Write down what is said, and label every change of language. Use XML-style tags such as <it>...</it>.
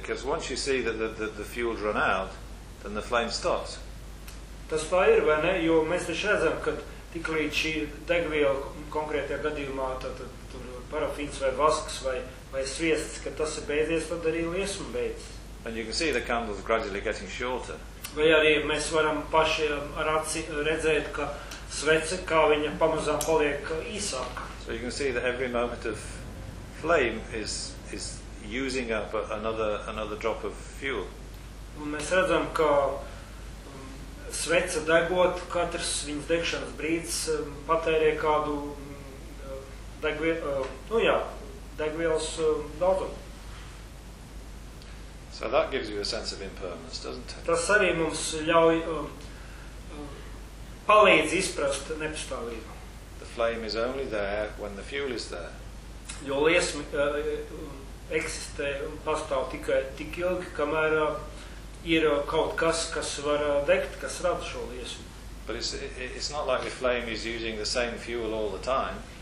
<en>Because once you see that the fuel run out, then the flame stops.</en> <lv>Tas tā ir, vai ne? Jo mēs taču redzam, ka tiklīdz šī degviela konkrētajā gadījumā, tad tur parafīns vai vasks vai sviests, ka tas ir beidzies, tad arī liesma beidzas.</lv> <en>And you can see the candles gradually getting shorter.</en> <lv>Vai arī mēs varam paši ar aci redzēt, ka svece, kā viņa pamazām paliek īsāk.</lv> <en>So you can see that every moment of flame is using up another drop of fuel.</en> <lv>Un mēs redzam, ka svece degot, katrs viņas degšanas brīdis patērē kādu degvielas daudzumu.</lv> <en>So that gives you a sense of impermanence, doesn't it?</en> <lv>Tas arī mums ļauj palīdz izprast nepastāvību.</lv> <en>The flame is only there when the fuel is there.</en> <lv>Jo liesma eksistē un pastāv tikai tik ilgi, kamēr ir kaut kas, kas var degt, kas rada šo liesmu.</lv> <en>But it's not like the flame is using the same fuel all the time.</en>